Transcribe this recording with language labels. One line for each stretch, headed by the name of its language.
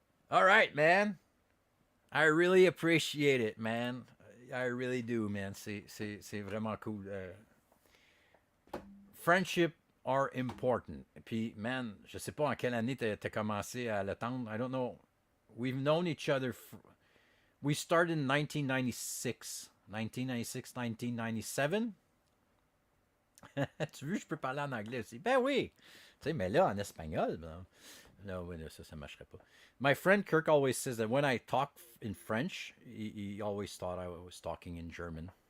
English: All right, man. I really appreciate it, man. I really do, man.
French: C'est vraiment cool.
English: Friendship are important.
French: Puis, man, je sais pas en quelle année t'as commencé à l'attendre.
English: I don't know. We've known each other. We started in 1996. 1997.
French: Tu veux, je peux parler en anglais aussi. Ben oui. Tu sais, mais là, en espagnol. Ben. No, ça marcherait pas.
English: My friend Kirk always says that when I talk in French, he always thought I was talking in German.